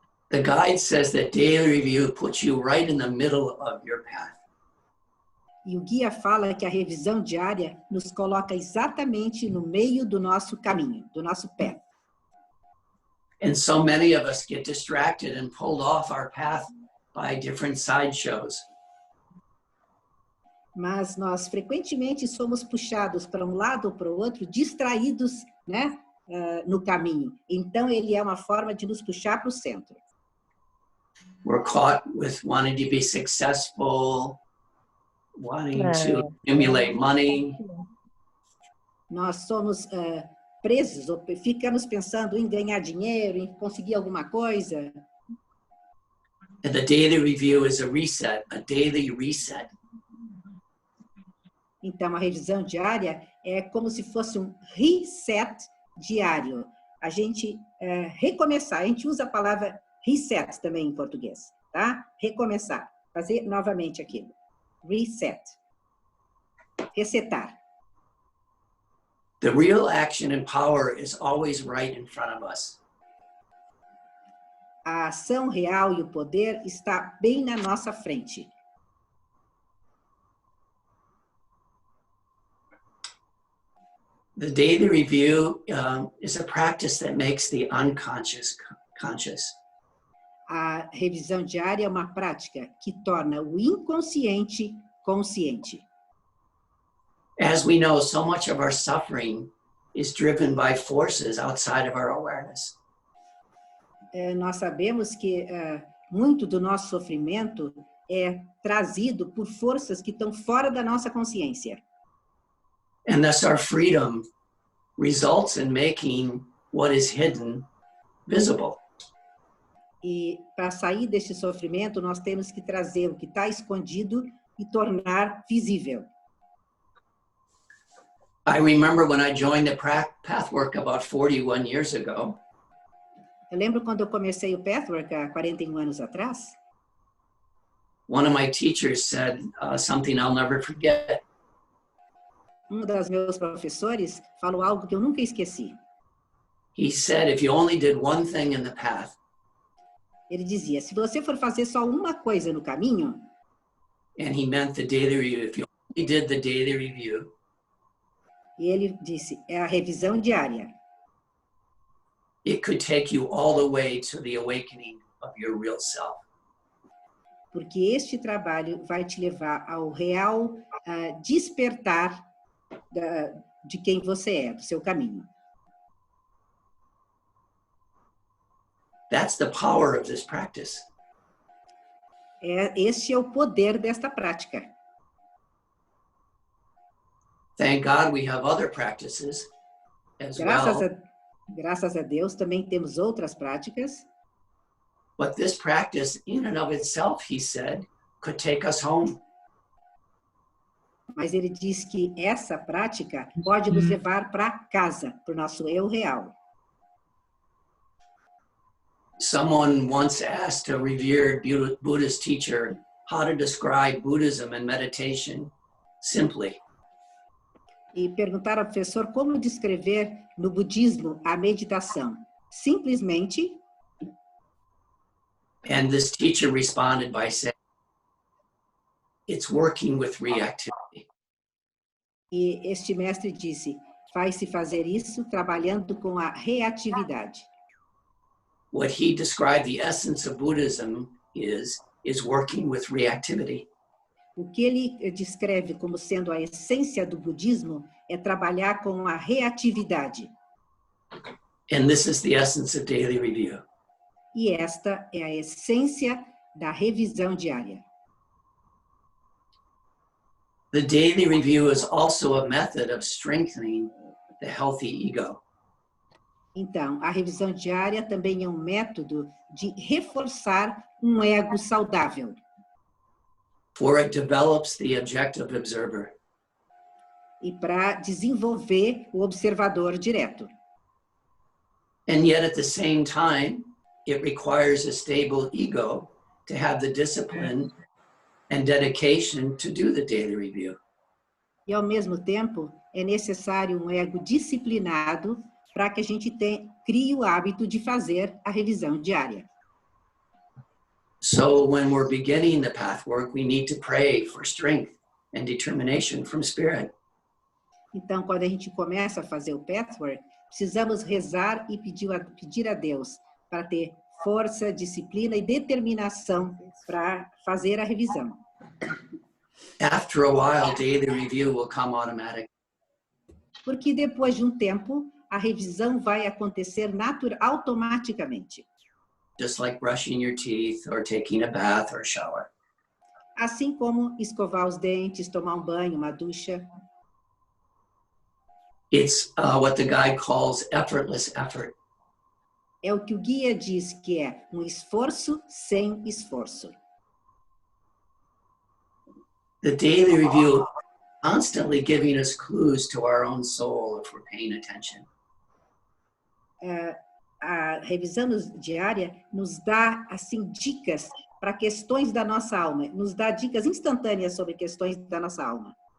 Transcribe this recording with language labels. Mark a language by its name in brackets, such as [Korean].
[English] The guide says that daily review puts you right in the middle of your path. [Portuguese] E o guia fala que a revisão diária nos coloca exatamente no meio do nosso caminho, do nosso pé. [English] And so many of us get distracted and pulled off our path by different sideshows. [Portuguese] Mas nós frequentemente somos puxados para um lado ou para o outro, distraídos, né, no caminho. Então, ele é uma forma de nos puxar para o centro. [English] We're caught with wanting to be successful, wanting to accumulate money. [Portuguese] Nós somos presos, ou ficamos pensando em ganhar dinheiro, em conseguir alguma coisa. [English] And the daily review is a reset, a daily reset. [Portuguese] Então, a revisão diária é como se fosse um reset diário. A gente recomeçar, a gente usa a palavra reset também em português, tá? Recomeçar, fazer novamente aquilo. Reset. Resetar. [English] The real action and power is always right in front of us. [Portuguese] A ação real e o poder está bem na nossa frente. [English] The daily review is a practice that makes the unconscious conscious. [Portuguese] A revisão diária é uma prática que torna o inconsciente consciente. [English] As we know, so much of our suffering is driven by forces outside of our awareness. [Portuguese] Nós sabemos que muito do nosso sofrimento é trazido por forças que estão fora da nossa consciência. [English] And thus our freedom results in making what is hidden visible. [Portuguese] E para sair deste sofrimento, nós temos que trazer o que está escondido e tornar visível. [English] I remember when I joined the Pathwork about 41 years ago. [Portuguese] Eu lembro quando eu comecei o Pathwork há 41 anos atrás. [English] One of my teachers said something I'll never forget. [Portuguese] Dos meus professores falou algo que eu nunca esqueci. [English] He said, if you only did one thing in the path, [Portuguese] Ele dizia, se você for fazer só uma coisa no caminho, [English] and he meant the daily review, if you only did the daily review, [Portuguese] e ele disse, é a revisão diária. [English] it could take you all the way to the awakening of your real self. [Portuguese] Porque este trabalho vai te levar ao real despertar de quem você é, do seu caminho. [English] That's the power of this practice. [Portuguese] Este é o poder desta prática. [English] Thank God we have other practices as well. [Portuguese] Graças a Deus, também temos outras práticas. [English] But this practice in and of itself, he said, could take us home. [Portuguese] Mas ele diz que essa prática pode nos levar para casa, para o nosso eu real. [English] Someone once asked a revered Buddhist teacher how to describe Buddhism and meditation simply. [Portuguese] E perguntaram ao professor como descrever no budismo a meditação. Simplesmente. [English] And this teacher responded by saying, it's working with reactivity. [Portuguese] E este mestre disse, vai-se fazer isso trabalhando com a reatividade. [English] What he described the essence of Buddhism is working with reactivity. [Portuguese] O que ele descreve como sendo a essência do budismo é trabalhar com a reatividade. [English] And this is the essence of daily review. [Portuguese] E esta é a essência da revisão diária. [English] The daily review is also a method of strengthening the healthy ego. [Portuguese] Então, a revisão diária também é um método de reforçar um ego saudável. [English] For it develops the objective observer. [Portuguese] E para desenvolver o observador direto. [English] And yet at the same time, it requires a stable ego to have the discipline and dedication to do the daily review. [Portuguese] E ao mesmo tempo, é necessário um ego disciplinado para que a gente crie o hábito de fazer a revisão diária. [English] So when we're beginning the pathwork, we need to pray for strength and determination from spirit. [Portuguese] Então, quando a gente começa a fazer o Pathwork, precisamos rezar e pedir a Deus para ter força, disciplina e determinação para fazer a revisão. [English] After a while, daily review will come automatic. [Portuguese] Porque depois de um tempo, a revisão vai acontecer automaticamente. [English] Just like brushing your teeth or taking a bath or shower. [Portuguese] Assim como escovar os dentes, tomar um banho, uma ducha. [English] It's what the guide calls effortless effort. [Portuguese] É o que o guia diz que é um esforço sem esforço. [English] The daily review constantly giving us clues to our own soul if we're paying attention. [Portuguese] A revisão diária nos dá assim dicas para questões da nossa alma, nos dá dicas instantâneas sobre questões da nossa alma.